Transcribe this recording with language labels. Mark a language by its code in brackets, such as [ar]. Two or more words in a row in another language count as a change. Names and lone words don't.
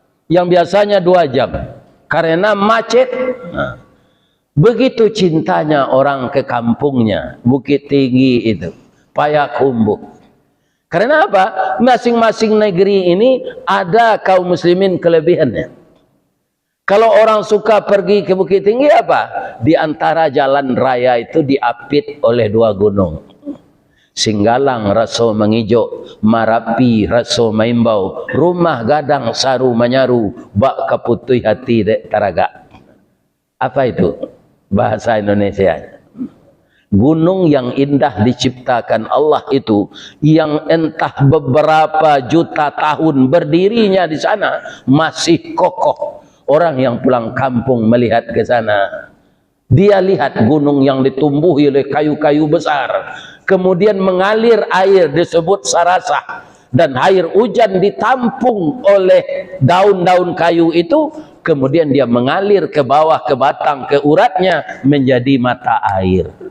[id] yang biasanya 2 jam karena macet. Nah, begitu cintanya orang ke kampungnya, Bukit Tinggi itu, Payakumbuh. Karena apa? Masing-masing negeri ini ada kaum muslimin kelebihannya. Kalau orang suka pergi ke Bukit Tinggi apa? Di antara jalan raya itu diapit oleh 2 gunung. [min] Singgalang Raso Mengijo, Marapi Raso Maimbau, Rumah Gadang Saru Manyaru, Bak Kaputui Hati Dek Taraga. [id] Apa itu bahasa Indonesia? Gunung yang indah diciptakan Allah itu, yang entah beberapa juta tahun berdirinya di sana masih kokoh. Orang yang pulang kampung melihat ke sana, dia lihat gunung yang ditumbuhi oleh kayu-kayu besar, kemudian mengalir air disebut sarasah, dan air hujan ditampung oleh daun-daun kayu itu, kemudian dia mengalir ke bawah, ke batang, ke uratnya menjadi mata air.